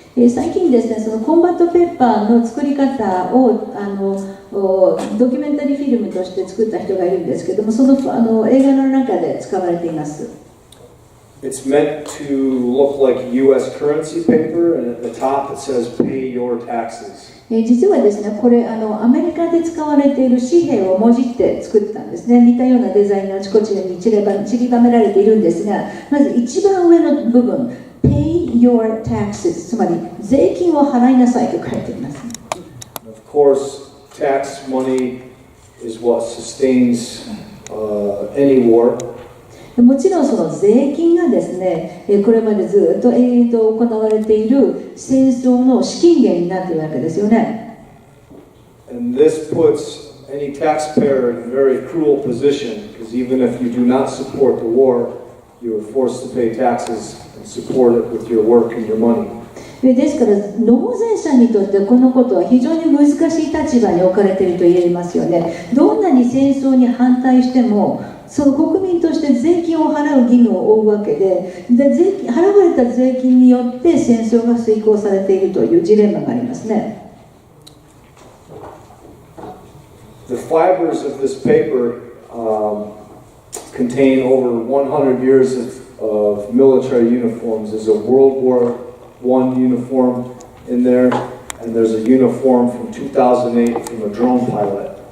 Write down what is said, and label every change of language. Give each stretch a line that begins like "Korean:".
Japanese: 最近ですね、そのコンバットペッパーの作り方をドキュメンタリーフィルムとして作った人がいるんですけども、その映画の中で使われています。
English: It's meant to look like U.S. currency paper, and at the top it says "Pay your taxes."
Japanese: 実はですね、これアメリカで使われている紙幣をもじって作ったんですね。似たようなデザインがあちこちに散りばめられているんですが、まず一番上の部分、
English: Pay your taxes、
Japanese: つまり税金を払いなさいと書いています。
English: Of course, tax money is what sustains any war.
Japanese: もちろんその税金がですね、これまでずっと永遠と行われている戦争の資金源になっているわけですよね。
English: And this puts any taxpayer in a very cruel position, because even if you do not support the war, you are forced to pay taxes and support it with your work and your money.
Japanese: ですから納税者にとってこのことは非常に難しい立場に置かれていると言えますよね。どんなに戦争に反対しても、その国民として税金を払う義務を負うわけで、払われた税金によって戦争が遂行されているというジレンマがありますね。
English: The fibers of this paper contain over 100 years of military uniforms. There's a World War I uniform in there, and there's a uniform from 2008 from a drone pilot.